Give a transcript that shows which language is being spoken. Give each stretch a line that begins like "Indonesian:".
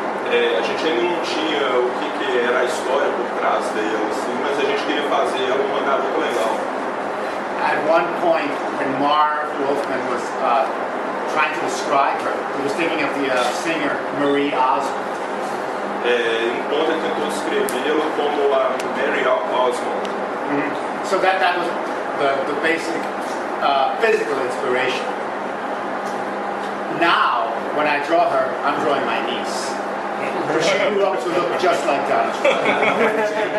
Portuguese: A gente ainda não tinha o que era a história por trás dela, assim, mas a gente queria fazer ela uma garota legal.
English: At one point, when Marv Wolfman was trying to describe her, he was thinking of the singer Marie Osmond.
Portuguese: Em ponto ele tentou descrevê-la como a Mary Osmond.
English: So that was the basic physical inspiration. Now, when I draw her, I'm drawing my niece. Because she grew up to look just like Donna.